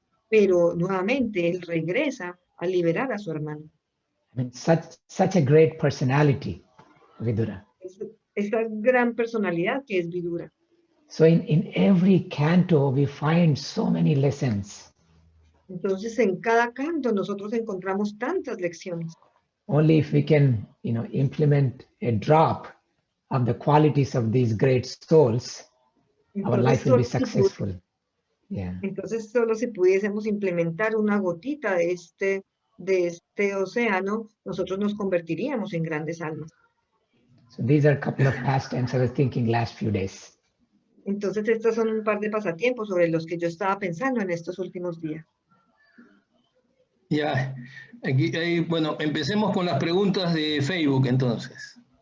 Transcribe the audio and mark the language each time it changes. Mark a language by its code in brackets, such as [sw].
[es] Pero nuevamente él regresa a liberar a su hermano. [en] Such a great personality, Vidura. [es] Esa gran personalidad que es Vidura. [en] So in every canto we find so many lessons. [es] Entonces en cada canto nosotros encontramos tantas lecciones. [en] only if we can, implement a drop of the qualities of these great souls, our life will be successful. Yeah. [es] Entonces, solo si pudiésemos implementar una gotita de este océano, nosotros nos convertiríamos en grandes almas. [en] So these are a couple of pastimes I was thinking last few days. [es] Entonces, estos son un par de pasatiempos sobre los que yo estaba pensando en estos últimos días. Ya, bueno, empecemos con las preguntas de Facebook entonces.